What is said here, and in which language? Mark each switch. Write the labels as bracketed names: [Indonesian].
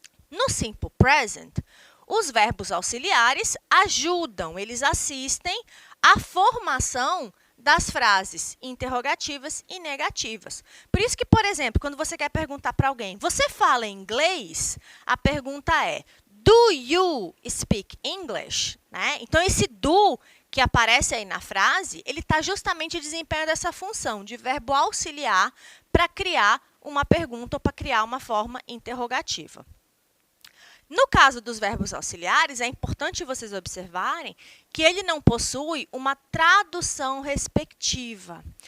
[Portuguese] No simple present, os verbos auxiliares ajudam, eles assistem à formação das frases interrogativas e negativas. Por isso que, por exemplo, quando você quer perguntar para alguém, você fala inglês? A pergunta é, [English] do you speak English? [Portuguese] Né? Então, esse do que aparece aí na frase, ele está justamente desempenhando essa função de verbo auxiliar para criar uma pergunta ou para criar uma forma interrogativa. No caso dos verbos auxiliares, é importante vocês observarem que ele não possui uma tradução respectiva.